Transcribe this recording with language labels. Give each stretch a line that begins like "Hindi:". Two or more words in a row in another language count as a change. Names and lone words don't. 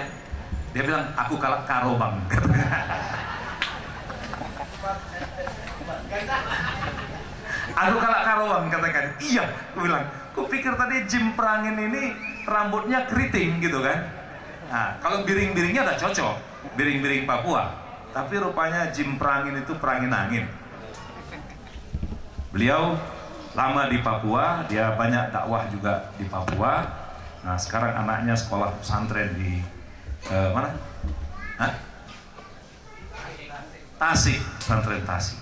Indonesian: Dia bilang, aku kalah karo bang. Aku kalah karo bang, katakan. Iya, aku bilang. Aku pikir tadi Jim Prangin ini rambutnya keriting gitu kan. Nah, kalau biring-biringnya udah cocok, biring-biring Papua. Tapi rupanya Jim Prangin itu perangin angin. Beliau lama di Papua, dia banyak dakwah juga di Papua. Nah, sekarang anaknya sekolah pesantren di mana? Hah? Tasik, pesantren Tasik.